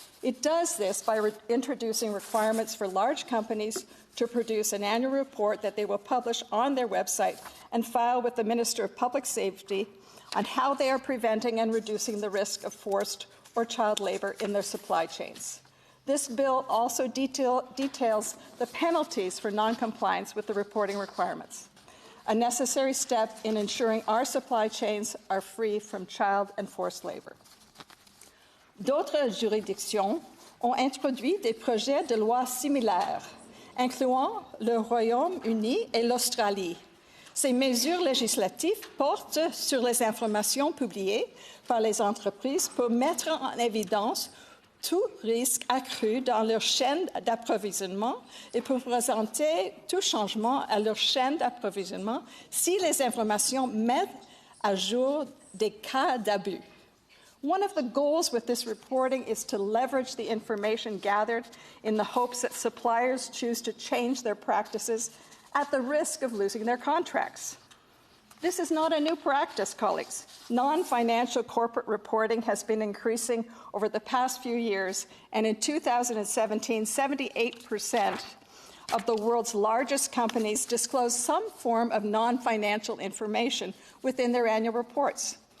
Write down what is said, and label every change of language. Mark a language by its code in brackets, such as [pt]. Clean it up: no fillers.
[en] It does this by introducing requirements for large companies to produce an annual report that they will publish on their website and file with the Minister of Public Safety on how they are preventing and reducing the risk of forced or child labor in their supply chains. This bill also details the penalties for noncompliance with the reporting requirements, a necessary step in ensuring our supply chains are free from child and forced labor. [fr] D'autres juridictions ont introduit des projets de loi similaires, incluant le Royaume-Uni et l'Australie. Ces mesures législatives portent sur les informations publiées par les entreprises pour mettre en évidence tout risque accru dans leur chaîne d'approvisionnement et pour présenter tout changement à leur chaîne d'approvisionnement si les informations mettent à jour des cas d'abus. [en] One of the goals with this reporting is to leverage the information gathered in the hopes that suppliers choose to change their practices at the risk of losing their contracts. This is not a new practice, colleagues. Non-financial corporate reporting has been increasing over the past few years, and in 2017, 78% of the world's largest companies disclosed some form of non-financial information within their annual reports.